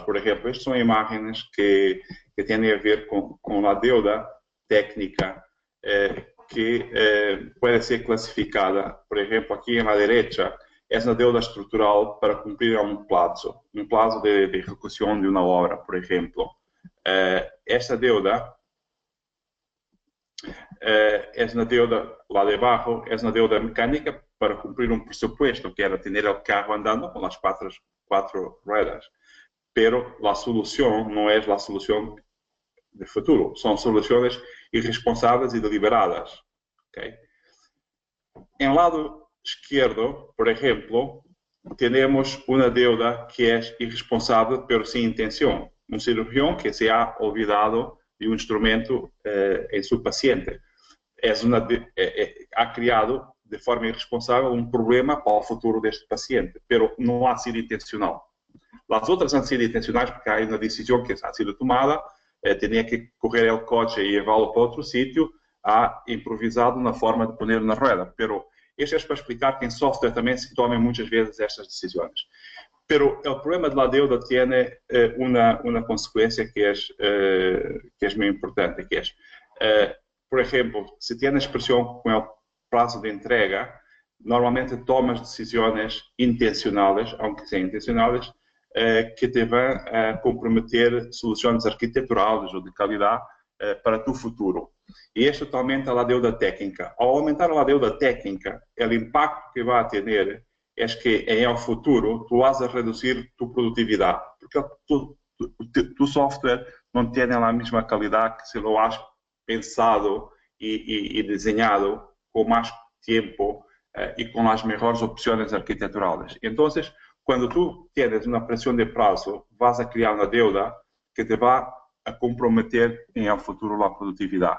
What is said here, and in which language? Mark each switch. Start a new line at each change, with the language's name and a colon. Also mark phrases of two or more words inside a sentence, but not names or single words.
Portuguese: Por exemplo, estas são imagens que têm a ver com a deuda técnica que pode ser classificada, por exemplo, aqui na direita, é uma deuda estrutural para cumprir um prazo de execução de uma obra, por exemplo. Esta deuda é uma deuda lá debaixo, é uma deuda mecânica para cumprir um pressuposto, que era ter o carro andando com as quatro ruedas. Pero a solução não é a solução de futuro, são soluções irresponsáveis e deliberadas. Okay? Em lado esquerdo, por exemplo, temos uma deuda que é irresponsável, pero sem intenção. Um cirurgião que se
Spanish: ha olvidado
Portuguese: de um instrumento em seu paciente. Ha criado de forma irresponsável um problema para o futuro deste paciente, pero não
Spanish: ha sido intencional. Las otras han sido intencionales porque hay una decisión que ha sido tomada, tenía que coger el coche y llevarlo para otro sitio, ha improvisado una forma de poner una rueda. Pero eso es para explicar que en software también se toman muchas veces estas decisiones. Pero el problema de la deuda tiene una consecuencia que es muy importante, que es, por ejemplo, si tienes presión con el plazo de entrega, normalmente tomas decisiones intencionales, aunque sean intencionales, que te van a comprometer
Portuguese: soluções arquiteturais ou de qualidade
Spanish: para tu futuro.
Portuguese: E isto aumenta a deuda técnica. Ao aumentar a deuda técnica, o impacto que vai ter é que em
Spanish: el futuro tu vas a
Portuguese: reduzir tu produtividade, porque tu software não tem a mesma qualidade que
Spanish: se lo has pensado
Portuguese: e desenhado com mais tempo e com as melhores opções arquiteturais. Então, quando
Spanish: tu tienes
Portuguese: uma pressão de prazo, vas a criar uma deuda que te vai a comprometer em el futuro a produtividade.